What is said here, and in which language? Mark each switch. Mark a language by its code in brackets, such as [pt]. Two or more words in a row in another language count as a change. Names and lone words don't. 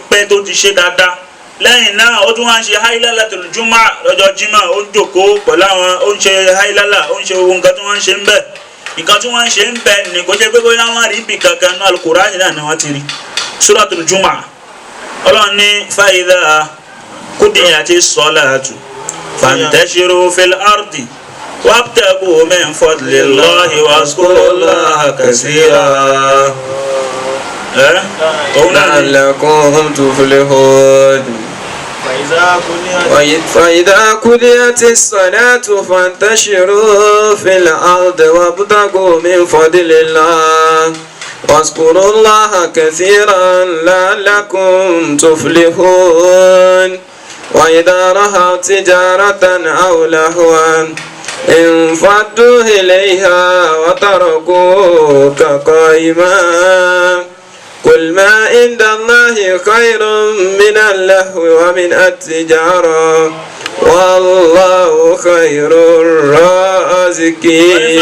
[yo] pẹ́ tó ti ṣe dáadáa lẹ́yìn náà ó tún wá ń ṣe hailalatul juma lọ́jọ́ jimá ó ń jókòó pẹ̀lú àwọn ó ń ṣe hailala ó ń ṣe owó nǹkan tí wọ́n ń ṣe ń bẹ̀ nǹkan tí wọ́n ń ṣe ń bẹ̀ ní kò ṣe pé bóyá wọ́n rí ibì kankan ní Al-Qur'ani náà ni wọ́n ti rí [ar] سورة الجمعة [yo] ọlọ́run ní [ar] فإذا قضيت الصلاة فانتشروا في الأرض وابتغوا من فضل الله واذكروا الله كثيرا. لعلكم تفلحون فإذا قضيت الصلاة فانتشروا في الأرض وابتغوا من فضل الله واذكروا الله كثيرا لعلكم تفلحون وإذا رأوا تجارة أو لهوا انفضوا إليها وتركوك قائما قل ما عند الله خير من اللهو ومن التجارة والله خير الرازقين.